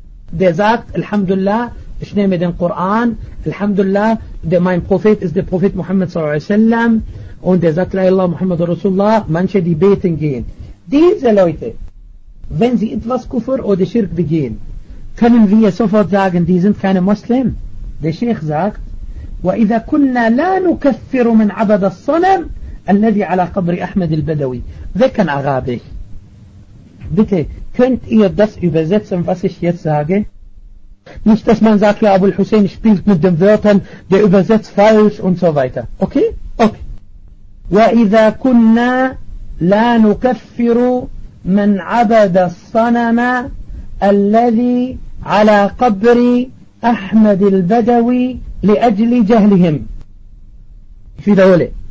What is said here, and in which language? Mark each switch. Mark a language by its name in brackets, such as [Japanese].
[German] Der sagt, Alhamdulillah, ich nehme den Koran, Alhamdulillah, mein Prophet ist der Prophet Muhammad sallallahu alaihi wasallam, und der sagt, La ilaha Muhammad Rasulullah, manche, die beten gehen. Diese Leute, wenn sie etwas Kufr oder Schirk begehen, können wir sofort sagen, die sind keine Muslim. Der Sheikh sagt, [Arabic] وَإِذَا كُنَّا لَا نُكَفِّرُ مِنْ عَبَدَ الصَّنَمِ الَّذِي عَلَى قَبْرِ أَحْمَدِ الْبَدَوِي. [German] Wer kann Arabisch? Bitte, könnt ihr das übersetzen, was ich jetzt sage? Nicht, dass man sagt, ja, Abu al-Hussein spielt mit den Wörtern, der übersetzt falsch und so weiter. [English] Okay? Okay. [Arabic] وَإِذَا كُنَّا لَا نُكَفِّرُ مَنْ عَبَدَ الصَّنَمَ الَّذِي عَلَى قَبْرِ أَحْمَدِ الْبَدَوِي لِأَجْلِ جَهْلِهِمْ. في دوله.